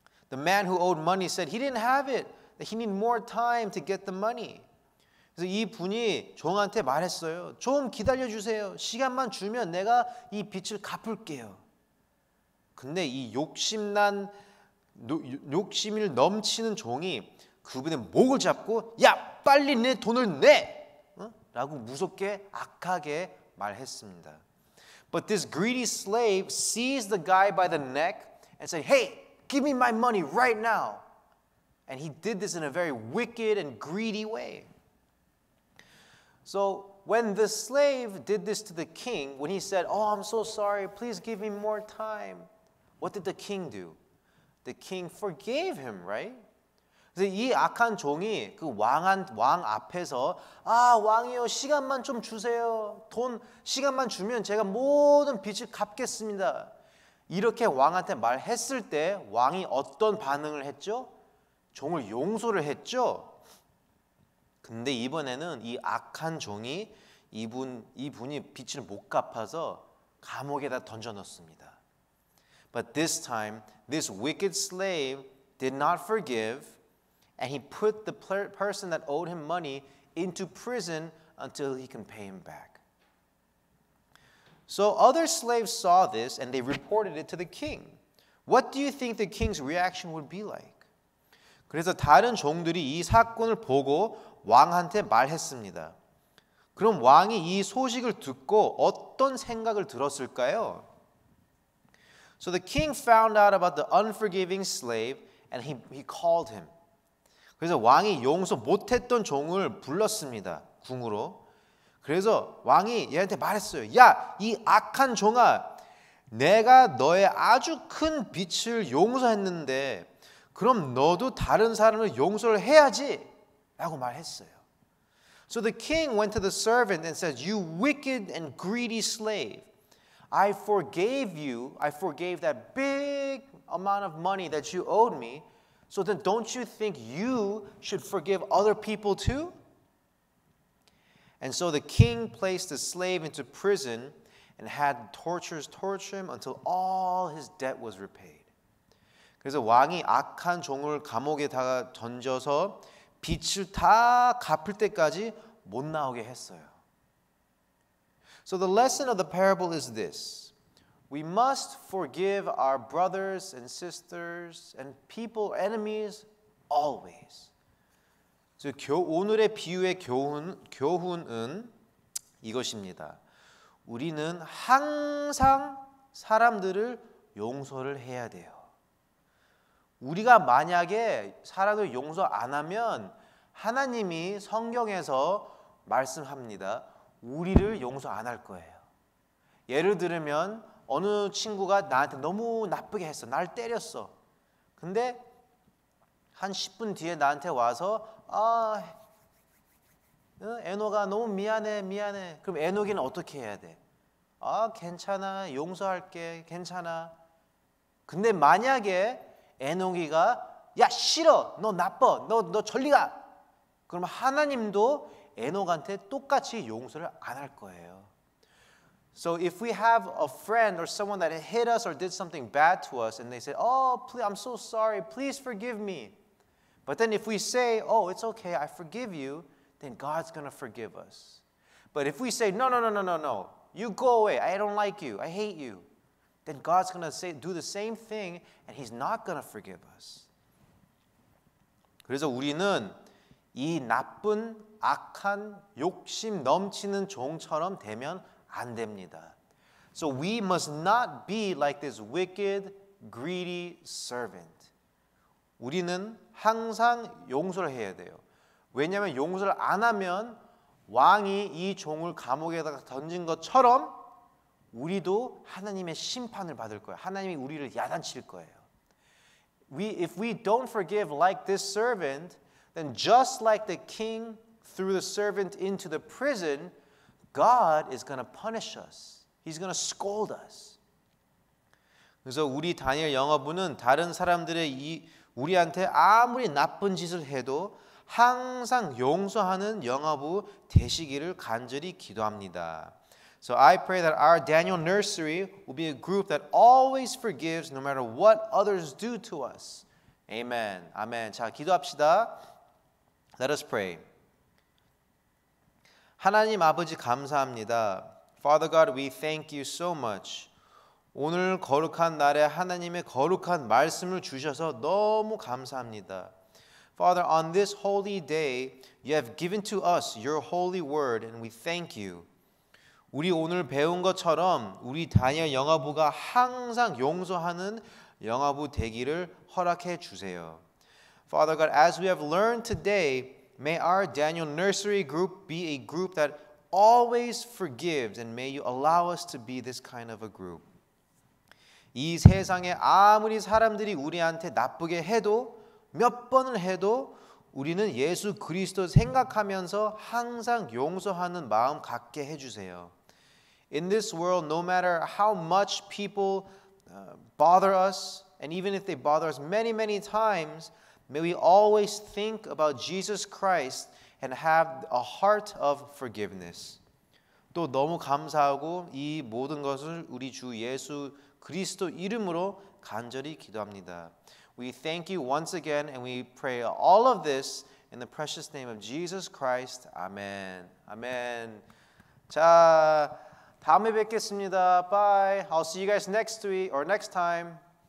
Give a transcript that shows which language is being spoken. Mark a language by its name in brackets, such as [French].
[English] The man who owed money said he didn't have it, that he needed more time to get the money. [Korean] 그래서 이 분이 종한테 말했어요. 좀 기다려주세요. 시간만 주면 내가 이 빚을 갚을게요. 근데 이 욕심이 넘치는 종이 그분의 목을 잡고 야 빨리 내 돈을 내! 라고 무섭게 악하게 말했습니다. [English] But this greedy slave seized the guy by the neck and said, Hey, give me my money right now. And he did this in a very wicked and greedy way. So when the slave did this to the king, when he said, Oh, I'm so sorry, please give me more time, what did the king do? The king forgave him, right? [Korean] 그래서 이 악한 종이 그 왕 앞에서 아 왕이요 시간만 좀 주세요. 시간만 주면 제가 모든 빚을 갚겠습니다. 이렇게 왕한테 말했을 때 왕이 어떤 반응을 했죠? 종을 용서를 했죠. 근데 이번에는 이 악한 종이 이분이 빚을 못 갚아서 감옥에다 던져 넣습니다. [English] But this time, this wicked slave did not forgive, and he put the person that owed him money into prison until he can pay him back. So other slaves saw this, and they reported it to the king. What do you think the king's reaction would be like? [Korean] 그래서 다른 종들이 이 사건을 보고 왕한테 말했습니다. 그럼 왕이 이 소식을 듣고 어떤 생각을 들었을까요? [English] So the king found out about the unforgiving slave and he called him. [Korean] 그래서 왕이 용서 못했던 종을 불렀습니다. 궁으로. 그래서 왕이 얘한테 말했어요. 야, 이 악한 종아, 내가 너의 아주 큰 빚을 용서했는데 그럼 너도 다른 사람을 용서를 해야지 라고 말했어요. [English] So the king went to the servant and said, You wicked and greedy slave, I forgave you. I forgave that big amount of money that you owed me. So then don't you think you should forgive other people too? And so the king placed the slave into prison and had torturers torture him until all his debt was repaid. [Korean] 그래서 왕이 악한 종을 감옥에다가 던져서 빚을 다 갚을 때까지 못 나오게 했어요. [English] So the lesson of the parable is this. We must forgive our brothers and sisters and people, enemies, always. [Korean] 오늘의 비유의 교훈은 이것입니다. 우리는 항상 사람들을 용서를 해야 돼요. 우리가 만약에 사람을 용서 안 하면 하나님이 성경에서 말씀합니다. 우리를 용서 안 할 거예요. 예를 들면 어느 친구가 나한테 너무 나쁘게 했어. 날 때렸어. 근데 한 10분 뒤에 나한테 와서 에녹아 너무 미안해. 그럼 에녹이는 어떻게 해야 돼? 괜찮아. 용서할게. 괜찮아. 근데 만약에 에녹이가 야 싫어. 너 나빠. 너 저리 가. 그럼 하나님도 에녹한테 똑같이 용서를 안 할 거예요. [English] So if we have a friend or someone that hit us or did something bad to us and they say, "Oh, please, I'm so sorry. Please forgive me." But then if we say, "Oh, it's okay. I forgive you," then God's going to forgive us. But if we say, "No. You go away. I don't like you. I hate you. Then God's going to do the same thing and He's not going to forgive us. [Korean] 그래서 우리는 이 나쁜, 악한, 욕심 넘치는 종처럼 되면 안 됩니다. [English] So we must not be like this wicked, greedy servant. [Korean] 우리는 항상 용서를 해야 돼요. 왜냐하면 용서를 안 하면 왕이 이 종을 감옥에다가 던진 것처럼 우리도 하나님의 심판을 받을 거예요. 하나님이 우리를 야단칠 거예요. [English] If we don't forgive like this servant, then just like the king threw the servant into the prison, God is going to punish us. He's going to scold us. [Korean] 그래서 우리 다니엘 영어부는 다른 사람들의 우리한테 아무리 나쁜 짓을 해도 항상 용서하는 영어부 되시기를 간절히 기도합니다. [English] So I pray that our Daniel Nursery will be a group that always forgives no matter what others do to us. Amen. [Korean] 아멘. 자, 기도합시다. [English] Let us pray. [Korean] 하나님 아버지 감사합니다. [English] Father God, we thank you so much. [Korean] 오늘 거룩한 날에 하나님의 거룩한 말씀을 주셔서 너무 감사합니다. [English] Father, on this holy day, you have given to us your holy word and we thank you. [Korean] 우리 오늘 배운 것처럼 우리 다니엘 영어부가 항상 용서하는 영어부 되기를 허락해 주세요. [English] Father God, as we have learned today, may our Daniel Nursery group be a group that always forgives and may you allow us to be this kind of a group. [Korean] 이 세상에 아무리 사람들이 우리한테 나쁘게 해도 몇 번을 해도 우리는 예수 그리스도 생각하면서 항상 용서하는 마음 갖게 해주세요. [English] In this world, no matter how much people bother us, and even if they bother us many, many times, may we always think about Jesus Christ and have a heart of forgiveness. [Korean] 또 너무 감사하고 이 모든 것을 우리 주 예수 그리스도 이름으로 간절히 기도합니다. [English] We thank you once again and we pray all of this in the precious name of Jesus Christ. Amen. Amen. [Korean] 자, 다음에 뵙겠습니다. [English] Bye. I'll see you guys next week or next time.